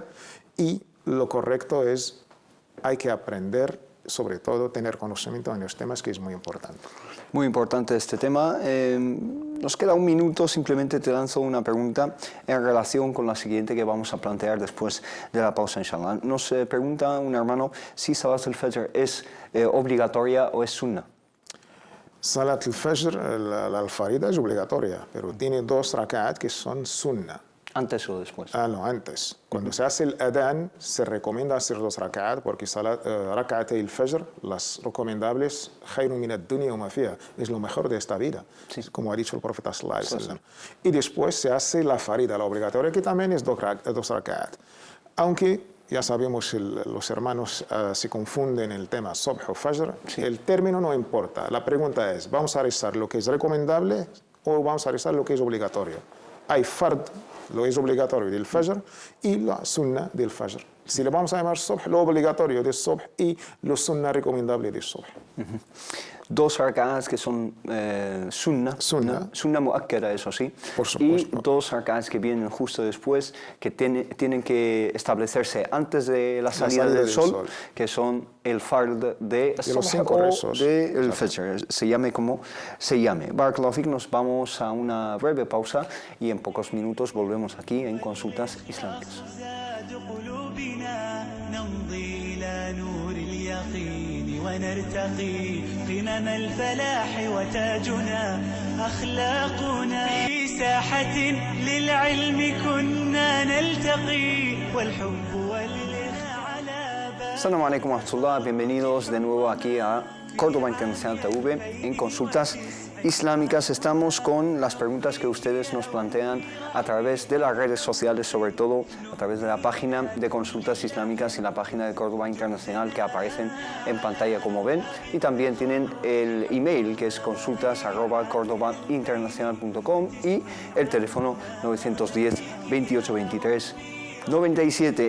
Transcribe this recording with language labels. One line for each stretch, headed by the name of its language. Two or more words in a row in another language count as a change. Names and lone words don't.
Spanish: Y lo correcto es, hay que aprender, sobre todo tener conocimiento en los temas, que es muy importante. Muy importante este tema. Nos queda un minuto, simplemente te lanzo una pregunta en relación con la siguiente que vamos a plantear después de la pausa,
Arabic: إن شاء الله.
Spanish: Nos pregunta un hermano si
Arabic: صلاة الفجر
Spanish: es obligatoria o es sunna.
Arabic: صلاة الفجر,
Spanish: la al-Farida, es obligatoria, pero tiene 2 rak'at que son sunna. ¿Antes o después? No, antes. Cuando se hace el adán, se recomienda hacer 2 rak'at, porque
Arabic: ركعات الفجر,
Spanish: las recomendables,
Arabic: خير من الدنيا وما فيها,
Spanish: es lo mejor de esta vida, como ha dicho el profeta
Arabic: صلى الله عليه وسلم.
Spanish: Y después se hace la farida, la obligatoria, que también es 2 rak'at. Aunque ya sabemos, los hermanos se confunden en el tema subh o fajr, el término no importa. La pregunta es, ¿vamos a rezar lo que es recomendable o vamos a rezar lo que es obligatorio? hay fard, lo es obligatorio del fajr, y la sunna del fajr. Si le vamos a llamar subh, lo obligatorio del subh y lo sunna recomendable del subh. Dos rak'ahs que son
Arabic: سنة مؤكدة,
Spanish: eso sí, Por supuesto. y dos rak'ahs que vienen justo después, que tienen que establecerse antes de la salida del sol, que son el fard de los 5 rezos. del fajr, se llame como se llame.
Arabic: بارك الله فيك,
Spanish: nos vamos a una breve pausa y en pocos minutos volvemos aquí en Consultas Islámicas.
Arabic: نمضي إلى نور اليقين ونرتقي قمم الفلاح وتاجنا أخلاقنا في ساحة للعلم كنا نلتقي والحب والإخاء على باب. السلام عليكم ورحمة الله,
Spanish: bienvenidos de nuevo aquí a Córdoba Internacional TV en Consultas Islámicas. Estamos con las preguntas que ustedes nos plantean a través de las redes sociales, sobre todo a través de la página de Consultas Islámicas y la página de Córdoba Internacional que aparecen en pantalla, como ven, y también tienen el email que es consultas@cordobainternacional.com y el teléfono 910 28 23 97.